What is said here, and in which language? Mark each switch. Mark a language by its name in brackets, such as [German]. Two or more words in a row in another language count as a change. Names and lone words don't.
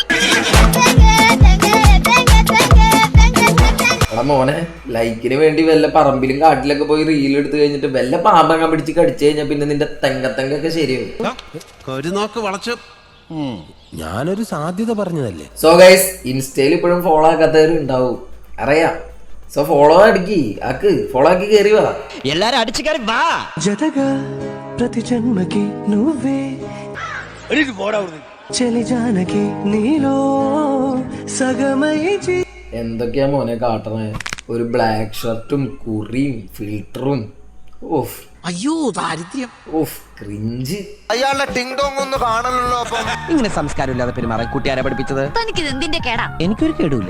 [Malayalam] എടാ മോനെ, ലൈക്കിന് വേണ്ടി വല്ല പറമ്പിലും കാട്ടിലൊക്കെ പോയി റീൽ എടുത്തു കഴിഞ്ഞിട്ട് വല്ല പാമ്പങ്ങ പിടിച്ച് കടിച്ചു കഴിഞ്ഞാൽ പിന്നെ നിന്റെ തെങ്കത്തൊക്കെ ശരിയാവും. ഞാനൊരു സാധ്യത പറഞ്ഞതല്ലേ. [English] so guys, [Malayalam] ഇൻസ്റ്റയിൽ ഇപ്പോഴും ഫോളോ ആക്കാത്തവരും ഉണ്ടാവും അറിയാം. സോ ഫോളോ ഫോളോ ആക്കി കയറി വാ. എല്ലാരും അടിച്ചു കയറി വാ. [Telugu] జతగా ప్రతి జన్మకి నువ్వే చలి జానకి నీలో సగమై [Malayalam] എന്തൊക്കെയാ മോനെ കാട്ടണേ? ഒരു ബ്ലാക്ക് ഷർട്ടും കുറിയും ഫിൽറ്ററും. ഓഫ് അയ്യോ ദാരിദ്ര്യം. [English] off cringe. [Malayalam] അയാളുടെ ടിങ് ടോങ് ഒന്ന് കാണണല്ലോ. അപ്പം ഇങ്ങനെ സംസ്കാരമില്ലാതെ പെരുമാറാൻ കുട്ടിയാരെ പഠിപ്പിച്ചത്? എനിക്കൊരു കേടുമില്ല.